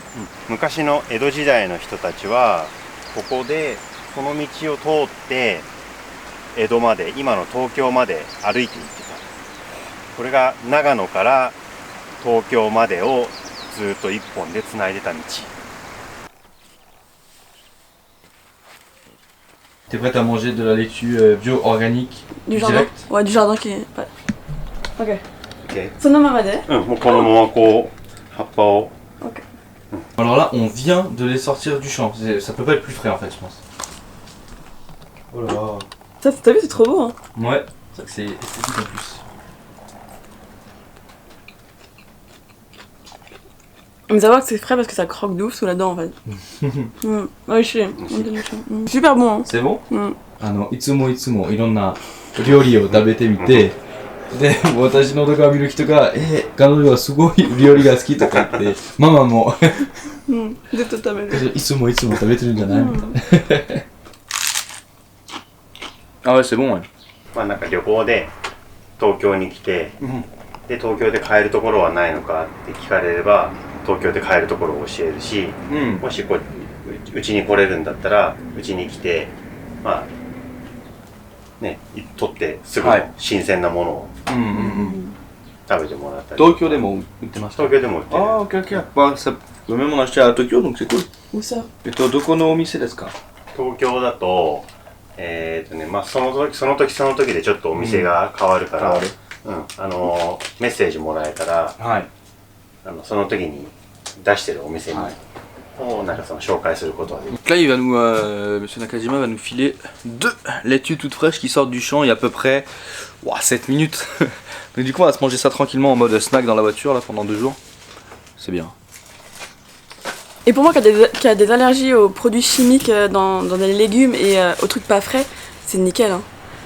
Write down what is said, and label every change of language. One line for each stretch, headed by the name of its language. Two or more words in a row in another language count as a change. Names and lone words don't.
Japanese: 昔の江戸時代の人たちはここでこの道を通って江戸まで、今の東京まで歩いて行ってた。これが長野から東京までをずっと一本でつないでた道。
French: T'es prête à manger de la laitue bio organique du jardin? direct? Ouais, du jardin qui est... Ok. Ok.
Japanese: そのままで? もうこのままこう葉っぱを。
French: Ok. Alors là, on vient de les sortir du champ. Ça peut pas être plus frais en fait, je pense. Oh là là. Ça, t'as vu, c'est trop beau hein. Ouais, c'est vrai que c'est esthétique en plus. Mais savoir que c'est frais parce que ça croque de ouf sous la dent en fait. Ouais, je sais. Super bon hein. C'est bon?
Japanese: いつもいろんな料理を食べてみて、で、私の動画を見る人が、彼女はすごい料理が好きとか言って、ママもずっと食べる。いつも食べてるんじゃないみたいな。
French: Ah ouais, c'est bon, ouais.
Japanese: まあなんか旅行で東京に来て、で東京で買えるところはないのかって聞かれれば東京で買えるところを教えるし、もしうちに来れるんだったらうちに来てまあね取ってすぐの新鮮なものを食べてもらったり。 Tokyo でも売ってます。東京でも売ってる。
French: Ah, ok, ok. Bah, ça peut même en acheter à Tokyo, donc c'est cool. Où ça? Et toi,
Japanese: どこのお店ですか？東京だとまあその時でちょっとお店が変わるから、メッセージもらえたら、その時に出してるお店に、なんかその紹介することはできる。
French: Donc là, il va nous, Monsieur Nakajima va nous filer 2 laitues toutes fraîches qui sortent du champ il y a à peu près 7 minutes. Donc du coup, on va se manger ça tranquillement en mode snack dans la voiture là pendant 2 jours. C'est bien. Et pour moi qui a des allergies aux produits chimiques dans les légumes et aux trucs pas frais, c'est nickel hein.